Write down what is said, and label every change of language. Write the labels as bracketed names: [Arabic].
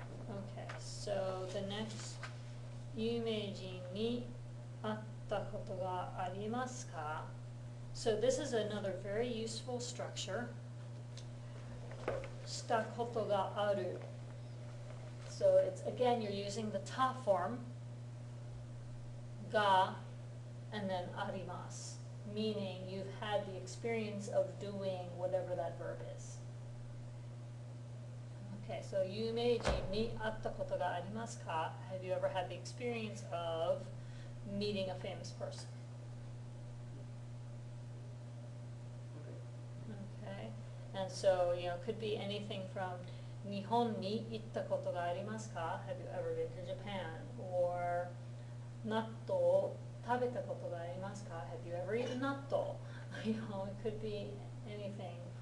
[English] Okay, so the next, [Japanese] 有名人に会ったことがありますか? [English] So this is another very useful structure. [Japanese] したことがある. [English] So it's, again, you're using the ta form, ga, and then arimasu, meaning you've had the experience of doing whatever that verb is. Okay, so [Japanese] 有名人に会ったことがありますか? [English] Have you ever had the experience of meeting a famous person? Okay, and so, you know, it could be anything from [Japanese] 日本に行ったことがありますか? [English] Have you ever been to Japan? Or [Japanese] 納豆を食べたことがありますか? [English] Have you ever eaten 納豆? You know, it could be anything.